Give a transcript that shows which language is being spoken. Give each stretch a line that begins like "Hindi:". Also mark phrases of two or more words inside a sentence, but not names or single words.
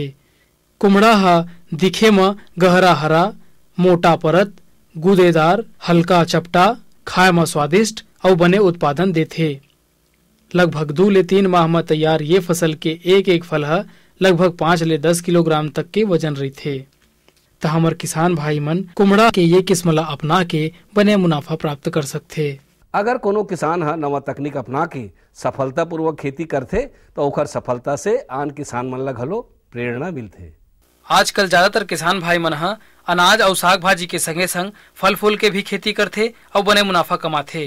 Chhattisgarhi: कुम्हड़ा दिखे में गहरा हरा, मोटा परत, गूदेदार, हल्का चपटा, खाए में स्वादिष्ट और बने उत्पादन देते। लगभग 2 ले 3 माह में तैयार ये फसल के एक फल लगभग 5 ले 10 किलोग्राम तक के वजन रही थे। तो हमार किसान भाई मन कुम्हड़ा के ये किस्म ला अपना के बने मुनाफा प्राप्त कर सकते। अगर कोनो किसान नवा तकनीक अपना के सफलता पूर्वक खेती करते तो ओकर सफलता से आन किसान मन ला घलो प्रेरणा मिलते। आजकल ज्यादातर किसान भाई मन अनाज और साग भाजी के संगे संग फल फूल के भी खेती करते और बने मुनाफा कमाते।